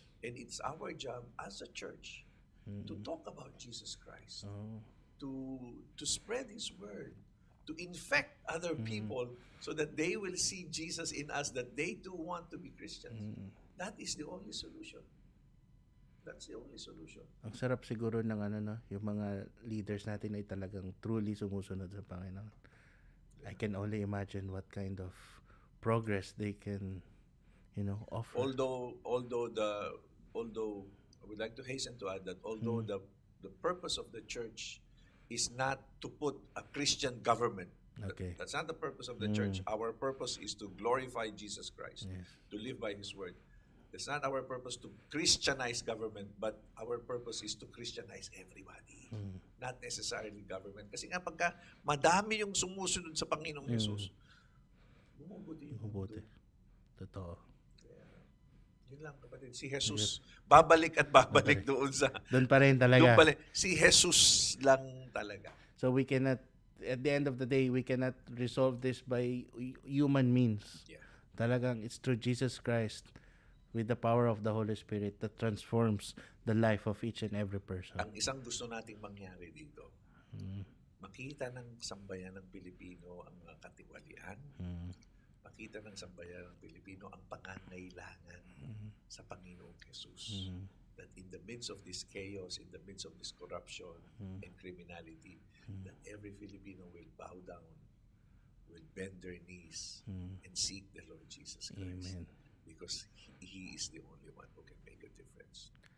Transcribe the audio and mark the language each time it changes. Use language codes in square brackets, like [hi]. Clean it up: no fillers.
[en] And it's our job as a church to talk about Jesus Christ, to spread His word, to infect other people so that they will see Jesus in us, that they too want to be Christians. That is the only solution. That's the only solution. [tl] Ang sarap siguro ng yung mga leaders natin ay talagang truly sumusunod sa Panginoon. [en] I can only imagine what kind of progress they can, offer. Although I would like to hasten to add that although the purpose of the church is not to put a Christian government. Okay. That's not the purpose of the church. Our purpose is to glorify Jesus Christ, to live by His word. It's not our purpose to Christianize government, but our purpose is to Christianize everybody. Not necessarily government. [tl] Kasi nga pagka madami yung sumusunod sa Panginoong Jesus, bumubuti. Totoo. Yun lang, kapatid. Si Jesus, babalik at babalik doon sa... Doon pa rin talaga. Si Jesus lang talaga. [en] So we cannot, at the end of the day, we cannot resolve this by human means. Yeah. Talagang it's through Jesus Christ with the power of the Holy Spirit that transforms the life of each and every person. [tl] Ang isang gusto nating mangyari dito, makita ng sambayan ng Pilipino ang mga katiwalian, makita ng sambayan ng Pilipino ang pangangailangan sa Panginoong Jesus. [en] That in the midst of this chaos, in the midst of this corruption and criminality, that every Filipino will bow down, will bend their knees, and seek the Lord Jesus Christ. Amen. Because He is the only one who can make a difference.